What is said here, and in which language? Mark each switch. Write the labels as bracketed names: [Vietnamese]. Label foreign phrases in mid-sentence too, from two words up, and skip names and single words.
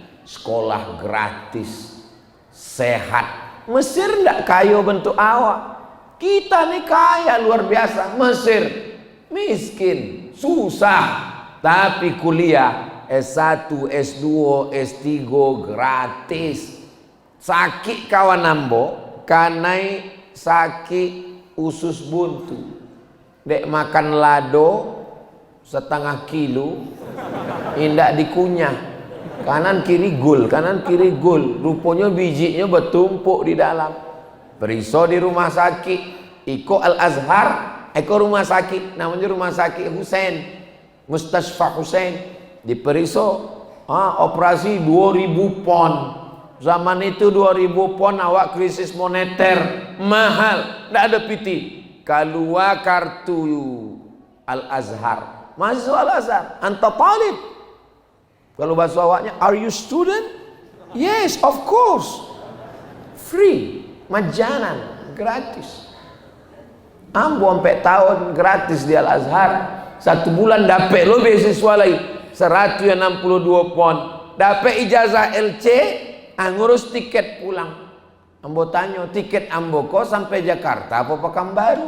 [Indonesian] Sekolah gratis, sehat. [Minangkabau] Mesir ndak kayo bentuk awak. Kita nih kaya luar biasa. [Indonesian] Mesir miskin, susah, tapi kuliah S1, S2, S3 gratis. [Minangkabau] Sakit kawan nambo, kanai sakit usus buntu. Dek makan lado setengah kilo, indak dikunyah. [Indonesian] Kanan kiri gul, kanan kiri gul. Rupanya bijinya bertumpuk di dalam. Periso di rumah sakit, Iko Al-Azhar, Iko rumah sakit, namanya rumah sakit Husain, Mustasfa Husain. Di Periso, operasi 2000 pon. Zaman itu 2000 pon, awak krisis moneter, mahal, tidak ada piti. Keluar kartu Al-Azhar, mahasiswa Al-Azhar, [Arabic] أنت طالب. [Minangkabau] Kalau bahasa awaknya, [English] are you student? Yes, of course. Free. [Indonesian] Majanan, gratis. [Minangkabau] Ambo sampai tahun gratis di Al-Azhar. 1 bulan dapat lo beasiswa lagi 162 pon. [Indonesian] Dapat ijazah LC, ngurus tiket pulang. [Minangkabau] Ambo tanya, tiket ambo kok sampai Jakarta apa Pekanbaru?